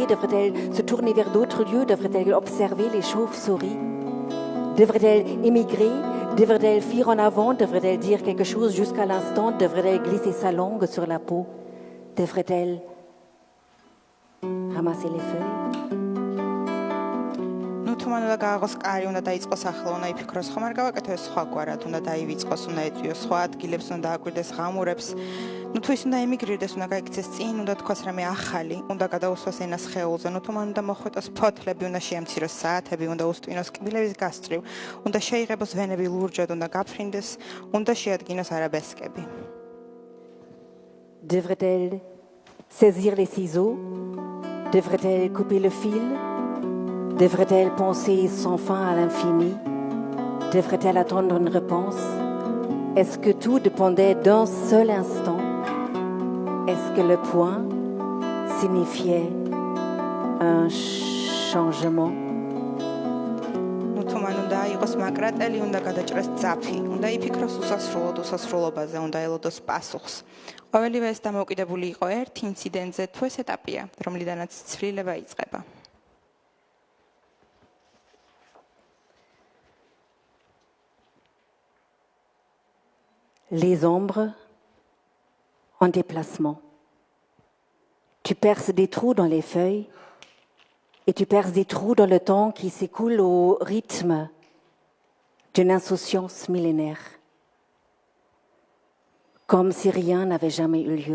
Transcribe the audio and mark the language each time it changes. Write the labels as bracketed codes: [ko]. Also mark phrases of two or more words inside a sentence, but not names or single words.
[fr] Devrait-elle se tourner vers d'autres lieux? Devrait-elle observer les chauves-souris? Devrait-elle émigrer? Devrait-elle fuir en avant? Devrait-elle dire quelque chose jusqu'à l'instant? Devrait-elle glisser sa langue sur la peau? Devrait-elle ramasser les feuilles? [ka] თუ მან უნდა გააღოს კარი, უნდა დაიწყოს ახლა, უნდა იფიქროს, ხომ არ გავაკეთო ეს სხვაგვარად, უნდა დაივიწყოს, უნდა ეწვიოს სხვა ადგილებს, უნდა დააკვირდეს ღამურებს. ნუ თუ ის უნდა ემიგრირდეს, უნდა გაიქცეს წინ, უნდა თქვას რამე ახალი, უნდა გადაუსვას ენას ხეულზე, ნუ თუ მან უნდა მოხვეტოს ფოთლები, უნდა შეამციროს საათები, უნდა უსტვინოს კბილების გასწრივ, უნდა შეიღებოს ვენები ლურჯად, უნდა გაფრინდეს, უნდა შეადგინოს არაბესკები. [fr] Devrait-elle saisir les ciseaux? Devrait-elle couper le fil? Devrait-elle penser sans fin à l'infini? Devrait-elle attendre une réponse? Est-ce que tout dépendait d'un seul instant? Est-ce que le point signifiait un changement? [ka] თუ მან უნდა იყოს მაკრატელი, უნდა გადაჭრეს ძაფი, უნდა იფიქროს უსასრულობაზე, უნდა ელოდოს პასუხს. ყოველივე ეს დამოუკიდებული იყო ერთ ინციდენტზე, თუ ეს ეტაპია, რომლიდანაც ცვლილება იწყება. [fr] Les ombres en déplacement. Tu perces des trous dans les feuilles Et tu perces des trous dans le temps qui s'écoule au rythme d'une insouciance millénaire, comme si rien n'avait jamais eu lieu.